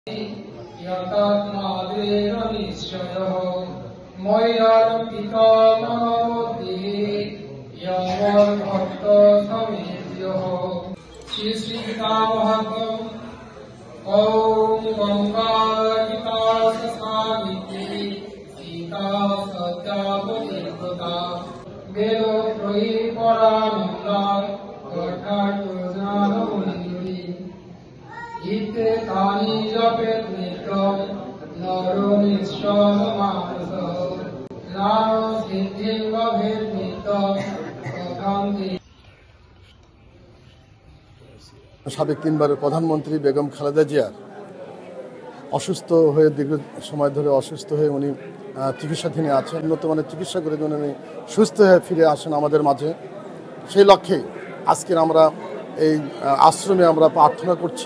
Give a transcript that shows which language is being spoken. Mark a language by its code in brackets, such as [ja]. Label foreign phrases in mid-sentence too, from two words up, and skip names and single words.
[sa] ओम गंगा सावित्री सीता सत्यावतीर्वता वेदो त्रयी परानंदा ज्ञानमंजरी इते तानि जपेत नित्यं नरो निश्चलमानस नाम सिद्धिं लभेत नित्यं कथं [bn] সাবেক তিনবারের প্রধানমন্ত্রী বেগম খালেদা জিয়ার অসুস্থ হয়ে দীর্ঘ সময় ধরে অসুস্থ হয়ে উনি চিকিৎসাধীনে আছেন। উন্নত মানের চিকিৎসা করে উনি সুস্থ হয়ে ফিরে আসেন আমাদের মাঝে। সেই লক্ষ্যে আজকের আমরা এই আশ্রমে আমরা প্রার্থনা করছি।